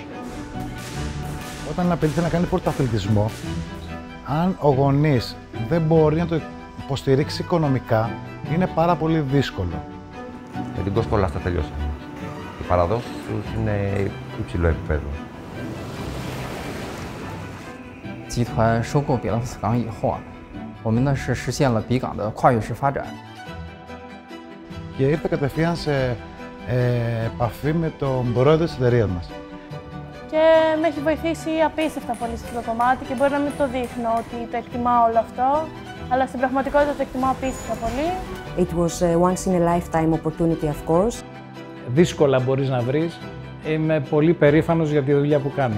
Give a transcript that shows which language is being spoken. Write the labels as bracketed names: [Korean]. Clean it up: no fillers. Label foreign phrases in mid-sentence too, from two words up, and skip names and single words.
[Greek] Όταν ένα παιδί θέλει να κάνει πρωταθλητισμό, αν ο γονείς δεν μπορεί να το υποστηρίξει οικονομικά, είναι πάρα πολύ δύσκολο. Με την κοσκολάστα τελειώσα. Οι παραδόσεις τους είναι υψηλό επίπεδο. [Chinese] 集团收购比朗斯港以后啊，我们呢是实现了比港的跨越式发展。 [Greek] Και ήρθε κατευθείαν σε επαφή με τον πρόεδρο της εταιρείας μας. Και με έχει βοηθήσει απίστευτα πολύ σε αυτό το κομμάτι και μπορεί να μην το δείχνω ότι το εκτιμάω όλο αυτό, αλλά στην πραγματικότητα το εκτιμάω απίστευτα πολύ. [English] It was a once in a lifetime opportunity, of course. [Greek] Δύσκολα μπορείς να βρεις. Είμαι πολύ περήφανος για τη δουλειά που κάνω.